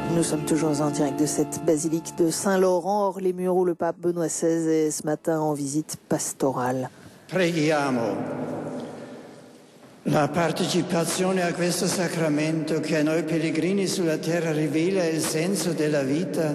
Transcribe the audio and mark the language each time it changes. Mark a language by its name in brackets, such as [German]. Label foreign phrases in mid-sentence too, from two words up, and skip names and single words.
[French] sommes toujours en direct de cette basilique de Saint-Laurent-Hors-les-Murs où le pape Benoît XVI est ce matin en visite pastorale. [Italian] Preghiamo la partecipazione a questo sacramento che a noi pellegrini sulla terra rivela il senso della vita.